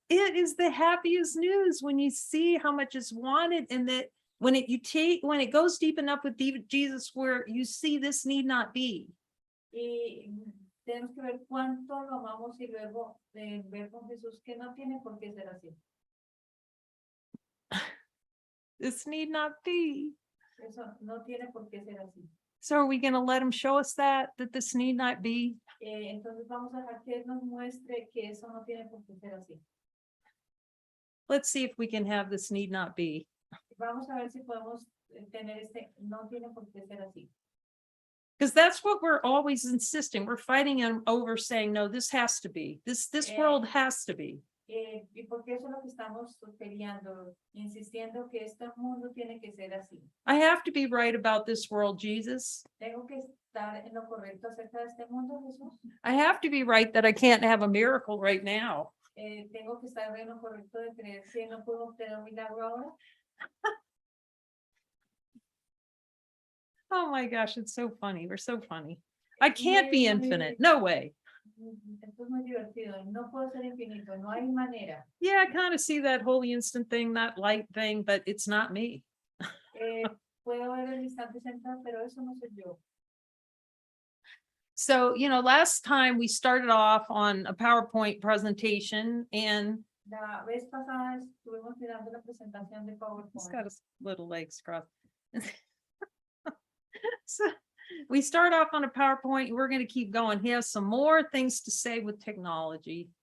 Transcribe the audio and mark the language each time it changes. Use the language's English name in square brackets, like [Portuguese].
[English] it is the happiest news when you see how much is wanted and that when it goes deep enough with Jesus where you see this need not be. [Spanish] Y tenemos que ver cuánto lo amamos y luego ver con Jesús que no tiene por qué ser así. [English] This need not be. [Spanish] Eso no tiene por qué ser así. [English] So are we going to let him show us that this need not be? [Spanish] Entonces vamos a dejar que él nos muestre que eso no tiene por qué ser así. [English] Let's see if we can have this need not be. [Spanish] Vamos a ver si podemos tener no tiene por qué ser así. [English] Because that's what we're always insisting. We're fighting him over saying, no, this has to be. This world has to be. [Spanish] Y porque eso es lo que estamos peleando, insistiendo que este mundo tiene que ser así. [English] I have to be right about this world, Jesus. [Spanish] Tengo que estar en lo correcto acerca de este mundo, Jesús. [English] I have to be right that I can't have a miracle right now. [Spanish] Tengo que estar en lo correcto de creer que no puedo obtener un milagro ahora. [English] Oh my gosh, it's so funny. We're so funny. I can't be infinite. No way. [Spanish] Esto es muy divertido. No puedo ser infinito. No hay manera. [English] Yeah, I kind of see that holy instant thing, that light thing, but it's not me. [Spanish] Puedo ver el instante central, pero eso no soy yo. [English] So, last time we started off on a PowerPoint presentation and [Spanish] La vez pasada estuvimos mirando la presentación de [English] it's [Spanish] PowerPoint. [English] got his little legs crossed. So we start off on a PowerPoint. We're going to keep going. He has some more things to say with technology.